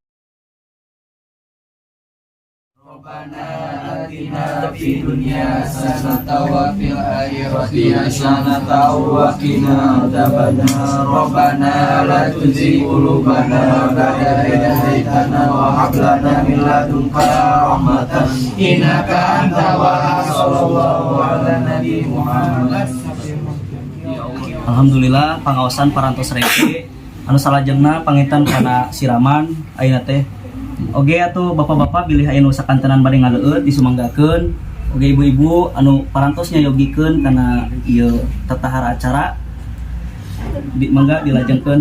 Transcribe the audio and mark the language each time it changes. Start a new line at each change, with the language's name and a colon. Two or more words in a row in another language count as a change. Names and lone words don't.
Arabic: ربنا آتنا في الدنيا حسنة وفي الآخرة حسنة وقنا عذاب النار. ربنا لا تزغ قلوبنا بعد إذ هديتنا وهب لنا من لدنك رحمة إنك أنت الوهاب. صلى الله على نبي محمد.
Sundanese: Alhamdulillah pangaosan parantos reke anu salajengna pangitan kana siraman ayeuna teh. Oge atuh bapak-bapak bilih aya nu sakantenan bade ngaleueut disumanggakeun. Oge ibu-ibu anu parantos nyayogikeun kana ieu tatahara acara mangga dilajengkeun.